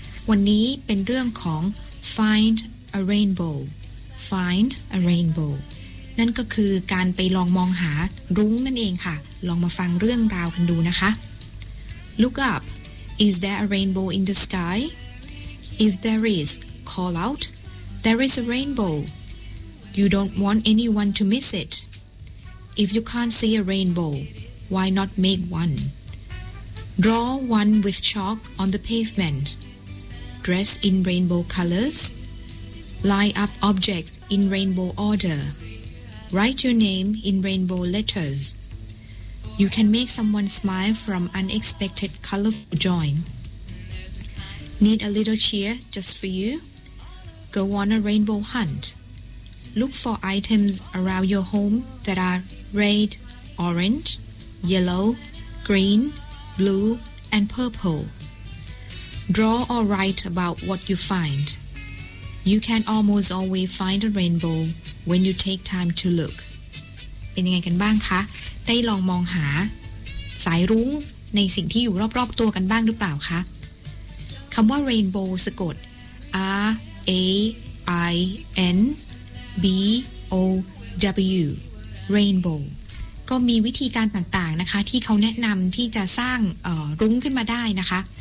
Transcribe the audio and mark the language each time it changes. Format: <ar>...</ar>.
<th>วันนี้เป็นเรื่องของ Find a Rainbow นั่นก็คือการไปลองมองหารุ้งนั่นเองค่ะลองมาฟังเรื่องราวกันดูนะคะ</th> <en>Look up Is there a rainbow in the skyIf there is, call out, there is a rainbow. You don't want anyone to miss it. If you can't see a rainbow, why not make one? Draw one with chalk on the pavement. Dress in rainbow colors. Line up objects in rainbow order. Write your name in rainbow letters. You can make someone smile from unexpected colorful joy. Need a little cheer just for you? Go on a rainbow hunt. Look for items around your home that are red, orange, yellow, green, blue, and purple. Draw or write about what you find. You can almost always find a rainbow when you take time to look.</en> <th>เป็นยังไงกันบ้างคะได้ลองมองหาสายรุ้งในสิ่งที่อยู่รอบๆตัวกันบ้างหรือเปล่าคะคำว่า rainbow สะกด RAINBOW rainbow ก็มีวิธีการต่างๆนะคะที่เขาแนะนำที่จะสร้างรุ้งขึ้นมาได้นะคะ</th>